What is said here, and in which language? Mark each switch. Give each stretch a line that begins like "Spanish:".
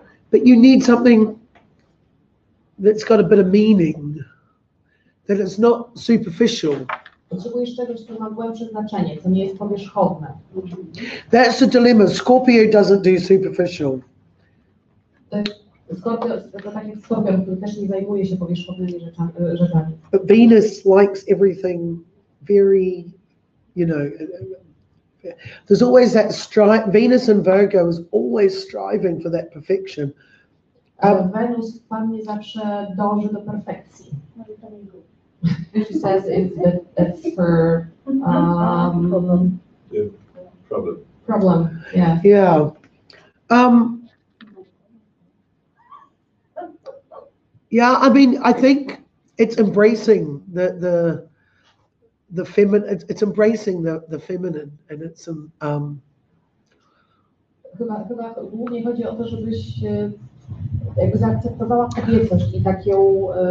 English: But you need something that's got a bit of meaning, that it's not superficial.
Polish: Potrzebujesz czegoś, co ma głębsze znaczenie, co nie jest powierzchowne.
English: That's the dilemma. Scorpio doesn't do superficial.
Polish: Skorpion, to tak jak Skorpion, który też nie zajmuje się powierzchownymi rzeczami.
English: But Venus likes everything very, there's always that strive. Venus and Virgo is always striving for that perfection.
Polish: Wenus w Pannie zawsze dąży do perfekcji.
English: She says it's her Yeah, problem. problem. Yeah. Yeah. Yeah, I mean, I think it's embracing the feminine. It's embracing the feminine, and it's
Polish: Chyba głównie chodzi o to, żebyś jakby zaakceptowała kobiecość i tak ją